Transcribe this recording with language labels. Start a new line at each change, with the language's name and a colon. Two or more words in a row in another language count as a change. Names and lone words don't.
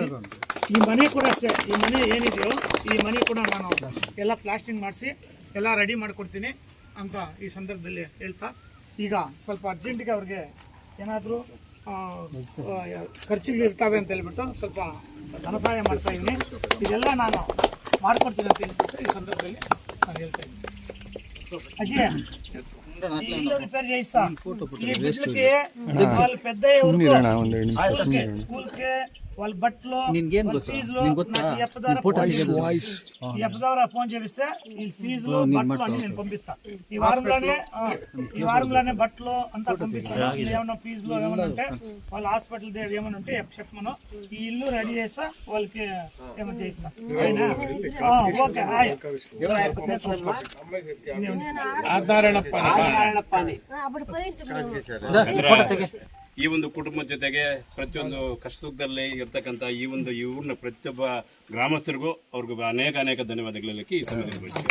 Kannada: ಈ ಮನೆ ಕೂಡ ಅಷ್ಟೇ, ಈ ಮನೆ ಏನಿದೆಯೋ ಈ ಮನೆ ಕೂಡ ನಾನು ಎಲ್ಲ ಪ್ಲಾಸ್ಟಿಂಗ್ ಮಾಡಿಸಿ ಎಲ್ಲ ರೆಡಿ ಮಾಡಿಕೊಡ್ತೀನಿ ಅಂತ ಈ ಸಂದರ್ಭದಲ್ಲಿ ಹೇಳ್ತಾ, ಈಗ ಸ್ವಲ್ಪ ಅರ್ಜೆಂಟಿಗೆ ಅವ್ರಿಗೆ ಏನಾದರೂ ಖರ್ಚಿಗೆ ಇರ್ತಾವೆ ಅಂತ ಹೇಳ್ಬಿಟ್ಟು ಸ್ವಲ್ಪ ಧನ ಸಹಾಯ ಮಾಡ್ತಾ ಇದ್ದೀನಿ. ಇದೆಲ್ಲ ನಾನು ಮಾಡ್ಕೊಡ್ತೀನಿ ಅಂತ ಹೇಳ್ಬಿಟ್ಟು ಈ సందర్భದಲ್ಲಿ ನಾನು ಹೇಳ್ತಾ ఇದ್ದೀನಿ.
Telugu: ఇల్లు రిపేర్ చేయిస్తా, ఈ బిడ్డలకి వాళ్ళ పెద్ద స్కూల్కి వాళ్ళ బట్టలు ఫీజులు ఎప్ప ద్వారా ఫోన్ చేపిస్తే ఈ ఫీజులు బట్టలు అన్ని నేను పంపిస్తా. ఈ వారంలోనే బట్టలు అంతా పంపిస్తాను. ఏమన్నా ఫీజులు ఏమన్నా ఉంటే వాళ్ళ హాస్పిటల్ ఏమైనా ఉంటే చెప్పమను. ఈ ఇల్లు రెడీ చేస్తా, వాళ్ళకి ఏమైనా చేయిస్తా. ఓకే,
Kannada: ಈ ಒಂದು ಕುಟುಂಬದ ಜೊತೆಗೆ ಪ್ರತಿಯೊಂದು ಕಷ್ಟದಲ್ಲಿ ಇರ್ತಕ್ಕಂಥ ಈ ಊರಿನ ಪ್ರತಿಯೊಬ್ಬ ಗ್ರಾಮಸ್ಥರಿಗೂ ಅವ್ರಿಗೂ ಅನೇಕ ಧನ್ಯವಾದಗಳಲ್ಲಿ ಈ ಸಮಯದಲ್ಲಿ